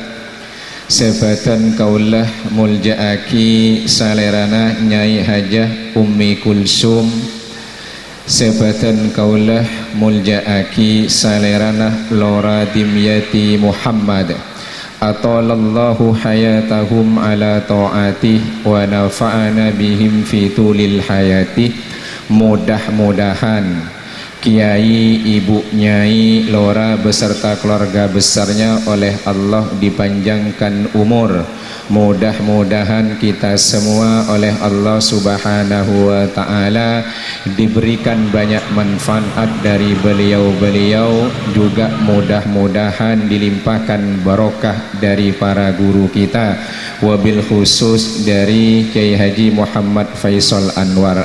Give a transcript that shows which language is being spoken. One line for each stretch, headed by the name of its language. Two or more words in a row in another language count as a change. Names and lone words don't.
Madurese: Sebadan kaulah muljaaki salerana Nyai Hajah Ummi Kulsum, sebadan kaulah muljaaki salerana Lora Dimyati Muhammad.
Arabic: أطال الله حياتهم على طاعته ونفعنا بهم في طول الحياة.
Indonesian: Mudah-mudahan Kiai, Ibu Nyai Lora beserta keluarga besarnya oleh Allah dipanjangkan umur. Mudah-mudahan kita semua oleh Allah
Arabic: سبحانه وتعالى
Indonesian: diberikan banyak manfaat dari beliau-beliau. Juga mudah-mudahan dilimpahkan barokah dari para guru kita,
Arabic: وبالخصوص
Indonesian: dari Kiai Haji Muhammad Faisal Anwar.